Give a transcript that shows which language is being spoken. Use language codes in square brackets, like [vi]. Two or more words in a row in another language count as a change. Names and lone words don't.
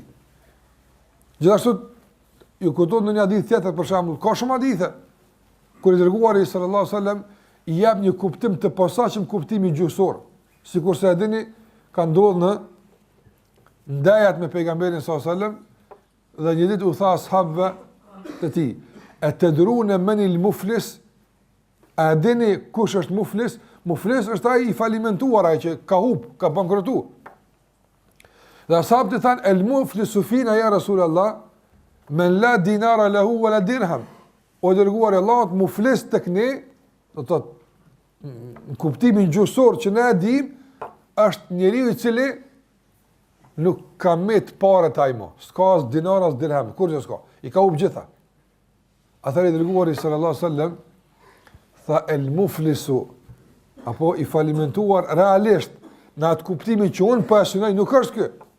[sq] Gjithashtu ju kujtohet në një hadith tjetër për shembull, ka shumë hadithe kur i dërguari [ar] صلى الله عليه وسلم [sq] i jep një kuptim të posaçëm kuptimi gjuhësor. Sikurse e dini, ka ndodhur në ndajat me pejgamberin [ar] صلى الله عليه وسلم [sq] dhe një ditë u tha ashabëve të tij, [ar] "أتدرون من المفلس?" [sq] A dini kush është muflis? Muflis është ai i falimentuar, ai që ka humb, ka bankrotuar. Dhe ashabët i thanë, [ar] "المفلس فينا يا رسول الله من لا دينار له ولا درهم." [sq] O dërguari i Allahut, muflis tek ne, do të thotë në kuptimin gjuhësor që ne e dim, është njeriu i cili nuk ka me të parët ajmo, s'ka as dinar as dirham, kur që s'ka, i ka humb gjitha. Atëherë i dërguari [ar] صلى الله عليه وسلم [sq] tha el-muflisu, apo i falimentuar realisht në atë kuptimin që unë po e synoj, nuk është ky.